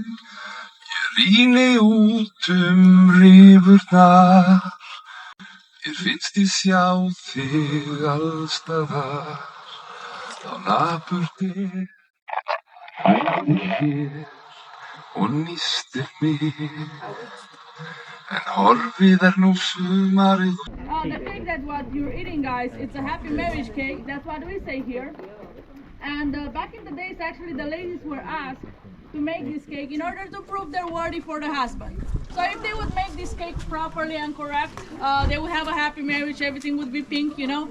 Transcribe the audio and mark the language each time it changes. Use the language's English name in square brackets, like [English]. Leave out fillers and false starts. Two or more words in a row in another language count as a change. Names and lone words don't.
[Icelandic] Rýni út rifurnar, mér finnst ég sjá þig allstaðar, þá napurðir, hægir hér og nístir mig, en horfið nú sumarið. [English] The cake that what you're eating, guys, it's a happy marriage cake. That's what we say here. And back in the days, actually, the ladies were asked to make this cake in order to prove they're worthy for the husband. So if they would make this cake properly and correct, they would have a happy marriage, everything would be pink, you know.